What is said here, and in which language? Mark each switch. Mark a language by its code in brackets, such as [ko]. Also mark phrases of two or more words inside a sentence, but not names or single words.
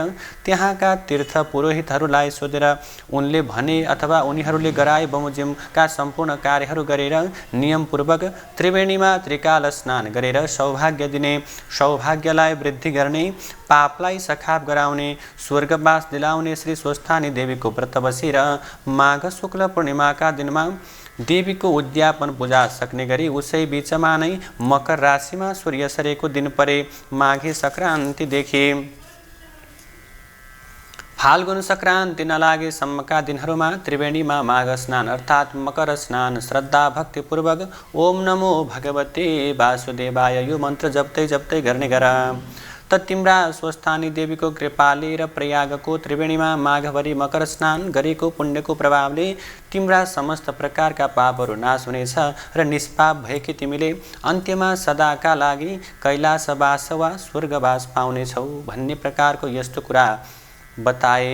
[ne] त्यहाँका तीर्थ पुरोहितहरूलाई सोधेर उनले भने अथवा उनीहरूले गराए बमोजिमका सम्पूर्ण कार्यहरू गरेर नियमपूर्वक त्रिवेणीमा त्रिकाल स्नान गरेर सौभाग्य दिने, सौभाग्यलाई वृद्धि गर्ने, पापलाई सखाप गराउने, स्वर्गवास दिलाउने श्री स्वस्थानी देवीको व्रत बसेर माघ शुक्ल पूर्णिमाका दिनमा देवीको उद्यापन पूजा सक्ने गरी उसै बीचमा नै मकर राशिमा सूर्य सरेको दिन परे माघे सङ्क्रान्तिदेखि फाल्गुन सङ्क्रान्ति नलागेसम्मका दिनहरूमा त्रिवेणीमा माघ स्नान अर्थात् मकर स्नान श्रद्धा भक्तिपूर्वक [sa] ओम नमो भगवते वासुदेवाय [ne] यो मन्त्र जप्दै जप्दै गर्ने गर। त तिम्रा स्वस्थानी देवीको कृपाले र प्रयागको त्रिवेणीमा माघभरि मकर स्नान गरेको पुण्यको प्रभावले तिम्रा समस्त प्रकारका पापहरू नाश हुनेछ र निष्पाप भएकी तिमीले अन्त्यमा सदाका लागि कैलाशवास वा स्वर्गवास पाउनेछौ भन्ने प्रकारको यस्तो कुरा बताए।